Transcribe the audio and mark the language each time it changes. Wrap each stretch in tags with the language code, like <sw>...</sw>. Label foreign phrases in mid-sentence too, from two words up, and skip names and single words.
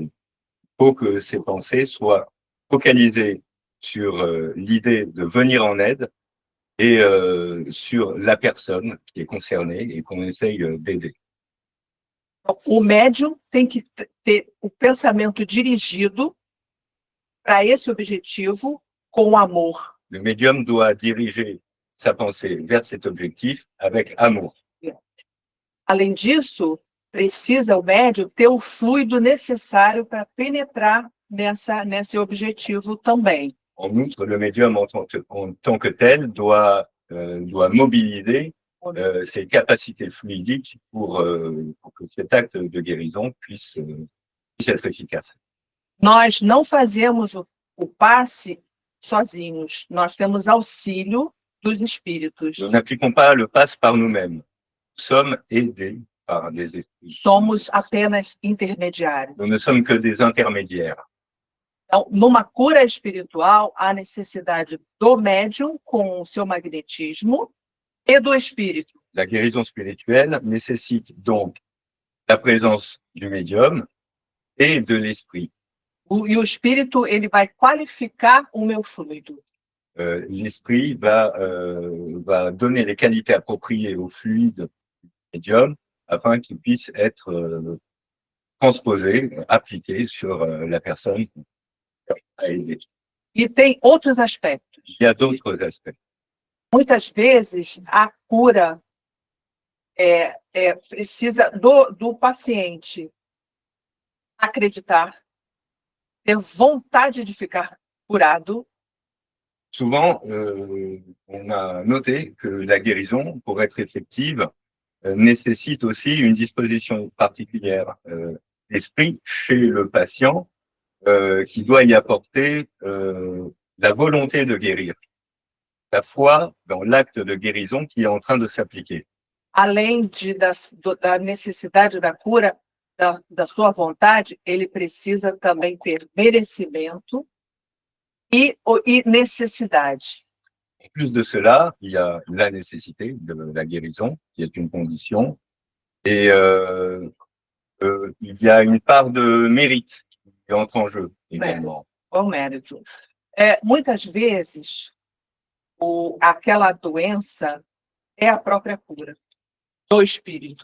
<fr>Il faut que ces pensées soient focalisées sur l'idée de venir en aide et sur la personne qui est concernée et qu'on essaye d'aider.</fr> <pt>O médium tem que ter o pensamento dirigido para esse objetivo com amor.</pt> <fr>Le médium doit diriger sa pensée vers cet objectif avec amour.</fr> <pt>Além disso, precisa o médium ter o fluido necessário para penetrar nesse objetivo também.</pt> <fr>En outre, le médium en tant que tel doit mobiliser ses capacités fluidiques pour que cet acte de guérison puisse être efficace.</fr> <pt>Nós não fazemos o passe sozinhos, nós temos auxílio dos espíritos.</pt> <fr>Nous n'appliquons pas le passe par nous-mêmes. Nous sommes aidés par des esprits.</fr> <pt>Somos apenas intermediários.</pt> <fr>Nous ne sommes que des intermédiaires.</fr> <pt>Então, numa cura espiritual, há necessidade do médium com o seu magnetismo e do espírito.</pt> <fr>La guérison spirituelle nécessite donc la présence du médium et de l'esprit.</fr> <pt>E o espírito, ele vai qualificar o meu fluido.</pt> <fr>L'esprit va donner les qualités appropriées au fluide du médium afin qu'il puisse être transposé, appliqué sur la personne à aider.</fr> <pt>E tem outros aspectos.</pt> <fr>Il y a d'autres aspects.</fr> <pt>Muitas vezes, a cura precisa do paciente acreditar, ter vontade de ficar curado.</pt> <fr>Souvent, on a noté que la guérison, pour être effective, nécessite aussi une disposition particulière d'esprit chez le patient qui doit y apporter la volonté de guérir, la foi dans l'acte de guérison qui est en train de s'appliquer.</fr> <pt>Além da necessidade da cura, da sua vontade, ele precisa também ter merecimento e necessidade.</pt> <fr>En plus de cela, il y a la nécessité de la guérison, qui est une condition, et il y a une part de mérite qui entre en jeu également.</fr> <pt>O mérito. Muitas vezes, aquela doença é a própria cura do espírito.</pt>